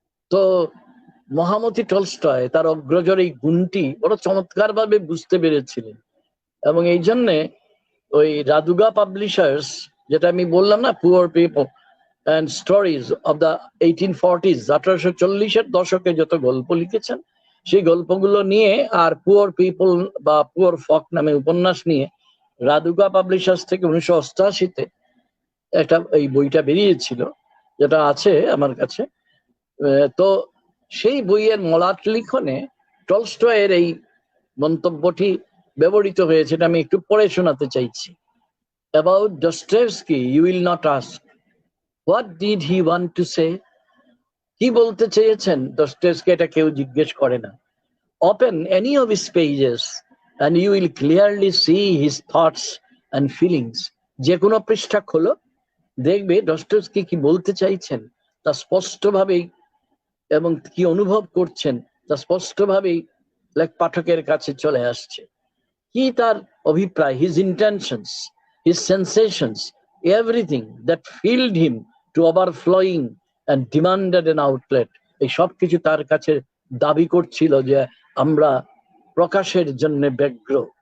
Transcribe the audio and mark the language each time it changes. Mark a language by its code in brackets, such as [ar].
[bn] তো মহামতি টলস্টয় তার অগ্রজর এই গুণটি বড় চমৎকার ভাবে বুঝতে পেরেছিলেন, এবং এই জন্যে ওই রাদুগা পাবলিশার্স, যেটা আমি বললাম না, poor people and stories of the 1840s, 1840-এর দশকে যত গল্প লিখেছেন, সেই গল্পগুলো নিয়ে আর পুয়ার পিপল বা পুয়ার ফক নামে উপন্যাস নিয়ে রাদুগা পাবলিশার্স থেকে 1988-তে একটা এই বইটা বেরিয়েছিল, যেটা আছে আমার কাছে। তো সেই বইয়ের মলাট লিখনে টলস্টয়ের এই মন্তব্যটি ব্যবহৃত হয়েছে। এটা আমি একটু পড়ে শোনাতে চাইছি। [en] About Dostoevsky you will not ask, what did he want to say? [bn] কি বলতে চেয়েছেন দস্টোয়েভস্কি, এটা কেউ জিজ্ঞেস করে না। [en] Open any of his pages and you will clearly see his thoughts and feelings. [bn] যে কোনো পৃষ্ঠা খোলো, দেখবে দস্টোয়েভস্কি কি বলতে চাইছেন তা স্পষ্টভাবেই, এবং কি অনুভব করছেন তা স্পষ্টভাবেই পাঠকের কাছে চলে আসছে। কি তার অভিপ্রায়, [en] his intentions, his sensations, everything that filled him to overflowing and demanded an outlet, [bn] এই সব কিছু তার কাছে দাবি করছিল যে আমরা প্রকাশের জন্য ব্যগ্র।